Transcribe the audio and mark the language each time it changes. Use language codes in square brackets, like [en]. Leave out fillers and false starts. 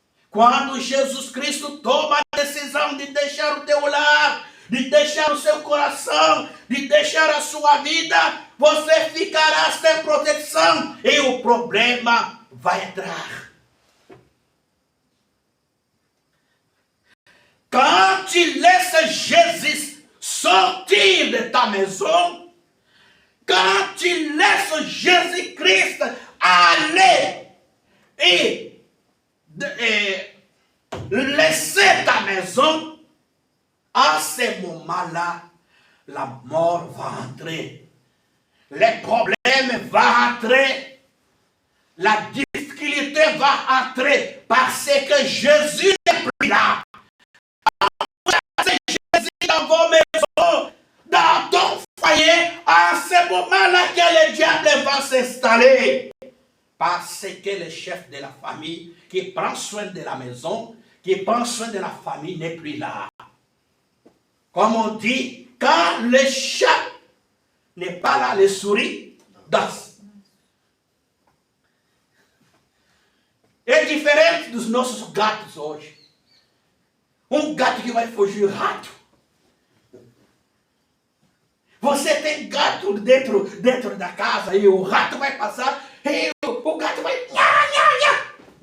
[pt] Quando Jesus Cristo toma a decisão de deixar o teu lar, de deixar o seu coração, de deixar a sua vida, você ficará sem proteção e o problema vai entrar. [fr] Quand tu laisses Jésus sortir de ta maison, quand tu laisses Jésus-Christ aller et laisser ta maison, à ce moment-là, la mort va entrer. Les problèmes vont entrer. La difficulté va entrer parce que Jésus n'est plus là. Jésus dans vos maisons, dans ton foyer, à ce moment-là que le diable va s'installer. Parce que le chef de la famille qui prend soin de la maison, qui prend soin de la famille n'est plus là. Comme on dit, quand le chat n'est pas là, les souris dansent. [pt] É diferente dos nossos gatos hoje. Gato que vai fugir rato. Você tem gato dentro da casa e o rato vai passar e o gato vai... Nha, nha, nha.